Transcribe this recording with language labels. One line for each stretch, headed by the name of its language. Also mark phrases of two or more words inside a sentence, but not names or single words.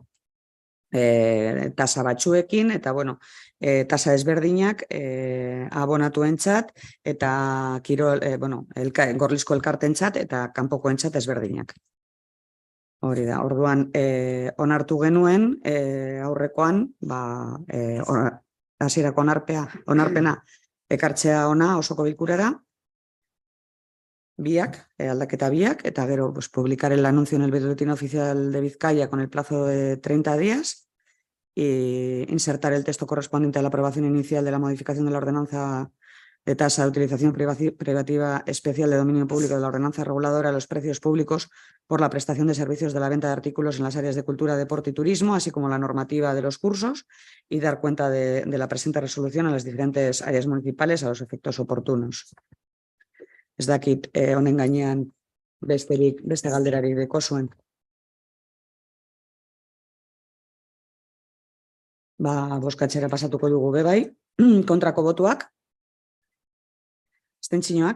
Basque: Tasa batzuekin, eta tasa ezberdinak abonatuentzat eta gorlizko elkartentzat eta kanpokoentzat ezberdinak. Hori da, orduan onartu genuen aurrekoan, hasierako onarpena ekartzea ona osoko bilkurara, aldaketa biak, eta gero
Spanish: publicar el anuncio en el Boletín Oficial de Vizcaya con el plazo de 30 días y insertar el texto correspondiente a la aprobación inicial de la modificación de la ordenanza de tasa de utilización privativa especial de dominio público de la ordenanza reguladora de los precios públicos por la prestación de servicios de la venta de artículos en las áreas de cultura, deporte y turismo, así como la normativa de los cursos, y dar cuenta de la presente resolución a las diferentes áreas municipales a los efectos oportunos.
Basque: Ez dakit honen gainean beste galderarik dekozuen. Bozkatzera pasatuko dugu bebai. Kontrako botuak? Abstentzioak?